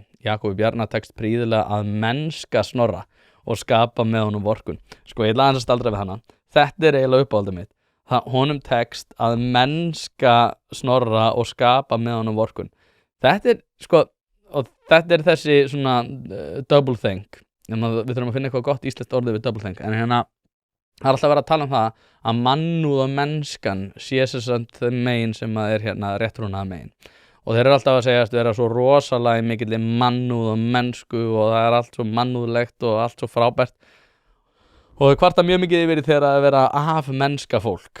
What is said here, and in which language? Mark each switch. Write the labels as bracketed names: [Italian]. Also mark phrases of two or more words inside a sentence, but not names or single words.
[Icelandic] Jakobi Bjarnar tekst prýðilega að mennska Snorra og skapa með honum vorkun. Sko, ég ætla aðeins að staldra við hana. Þetta er eiginlega uppáhaldið mitt. Honum tekst að mennska Snorra og skapa með honum vorkun. Þetta er, sko, og þetta er þessi svona [English] double think. [Icelandic] Við þurfum að finna eitthvað gott íslenskt orðið við [English] double think. [Icelandic] En það er alltaf verið að tala um það að mannúð og mennskan sé þeim megin sem að er réttrúnaða megin. Og þeir eru alltaf að segjast vera svo rosalega mikilli mannúð og mennsku og það er allt svo mannúðlegt og allt svo frábært. Og þau kvarta mjög mikið yfir þegar að vera af mennska fólk.